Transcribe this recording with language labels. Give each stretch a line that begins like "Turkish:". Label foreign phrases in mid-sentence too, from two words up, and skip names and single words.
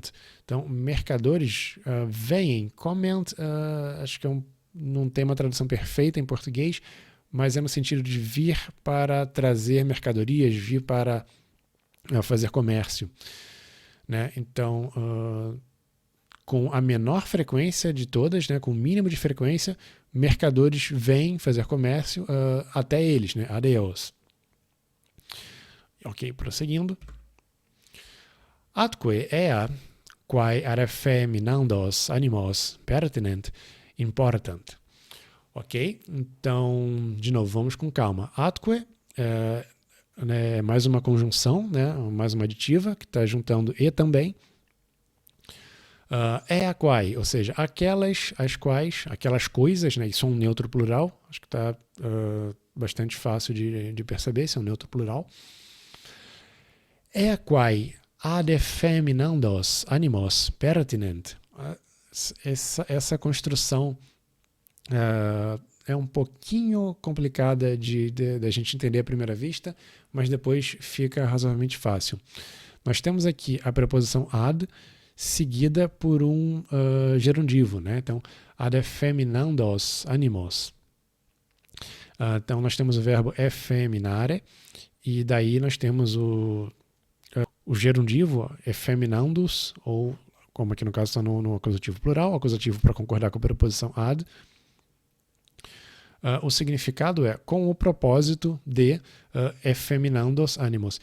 Portuguese: Então, mercadores vêm, comment, acho que não tem uma tradução perfeita em português, mas é no sentido de vir para trazer mercadorias, vir para fazer comércio. Né? Então, com a menor frequência de todas, né, com o mínimo de frequência, mercadores vêm fazer comércio até eles, né, adeus. Ok, prosseguindo.
Latin: Atque ea quae ad effeminandos animos pertinent important.
Portuguese: Ok? Então, de novo, vamos com calma. Atque é mais uma conjunção, né, mais uma aditiva, que está juntando e também.
Latin: A quai,
Portuguese: ou seja, as quais, aquelas coisas, né, isso é um neutro plural, acho que está bastante fácil de perceber, isso é um neutro plural.
Latin: A quai ad effeminandos animos pertinent.
Portuguese: Essa construção é um pouquinho complicada da gente entender à primeira vista, mas depois fica razoavelmente fácil. Nós temos aqui a preposição ad, seguida por um gerundivo, né? Então,
Latin: ad effeminandos animos.
Portuguese: Então, nós temos o verbo effeminare, e daí nós temos o gerundivo effeminandus, ou, como aqui no caso está no acusativo plural, acusativo para concordar com a preposição ad. O significado é com o propósito de
Latin: effeminandos animos.